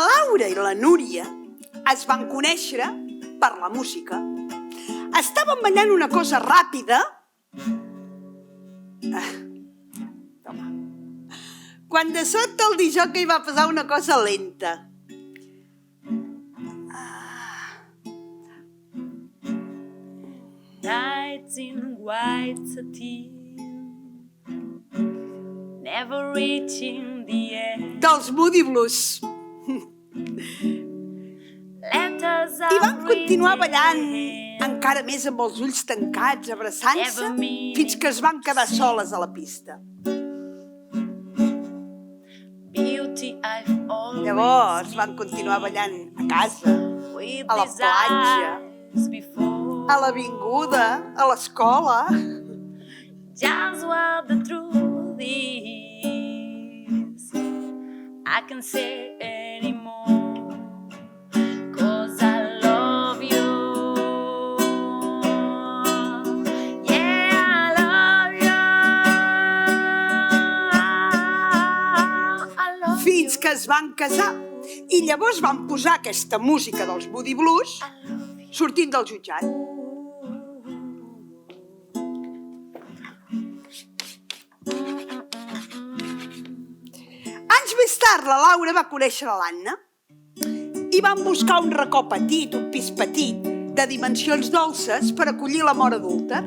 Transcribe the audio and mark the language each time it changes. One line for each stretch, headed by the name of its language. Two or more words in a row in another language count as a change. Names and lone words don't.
Catalan: Laura i la Núria es van conèixer per la música. Estaven ballant una cosa ràpida. Toma. Quan de sobte el discjòquei va posar una cosa lenta.
English: Nights in white satin, never reaching the end.
Catalan: Dels Moody Blues. I van continuar ballant, encara més amb els ulls tancats, abraçant-se, fins que es van quedar soles a la pista. Llavors van continuar ballant a casa, a la platja, a l'avinguda, a l'escola.
English: Just what the truth is, I can't say anymore, 'cause I love you. Yeah, I love you. I love
Catalan: Fins que es van casar. I llavors van posar aquesta música dels Moody Blues sortint del jutjat. Anys més tard, la Laura va conèixer l'Anna i van buscar un racó petit, un pis petit, de dimensions dolces per acollir la mort adulta.